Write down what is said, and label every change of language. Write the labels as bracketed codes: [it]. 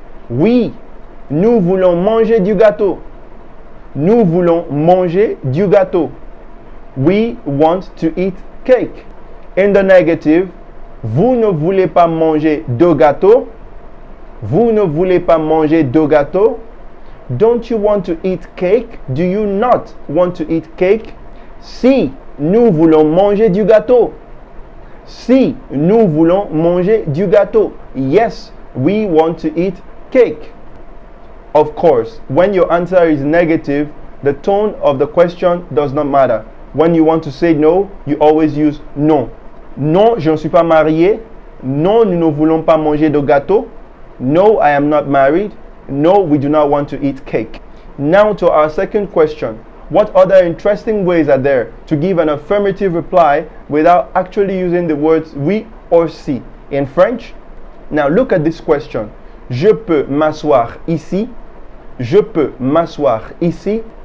[fr] Oui, nous voulons manger du gâteau. Nous voulons manger du gâteau. [en] We want to eat cake. In the negative, [fr] vous ne voulez pas manger de gâteau? Vous ne voulez pas manger de gâteau? [en] Don't you want to eat cake? Do you not want to eat cake? [fr] Si, nous voulons manger du gâteau. Si, nous voulons manger du gâteau. [en] Yes, we want to eat cake. Of course, when your answer is negative, the tone of the question does not matter. When you want to say no, you always use non. [fr] Non, je ne suis pas marié. Non, nous ne voulons pas manger de gâteau. [en] No, I am not married. No, we do not want to eat cake. Now to our second question. What other interesting ways are there to give an affirmative reply without actually using the words oui or si in French? Now look at this question. [fr] Je peux m'asseoir ici? Je peux m'asseoir ici?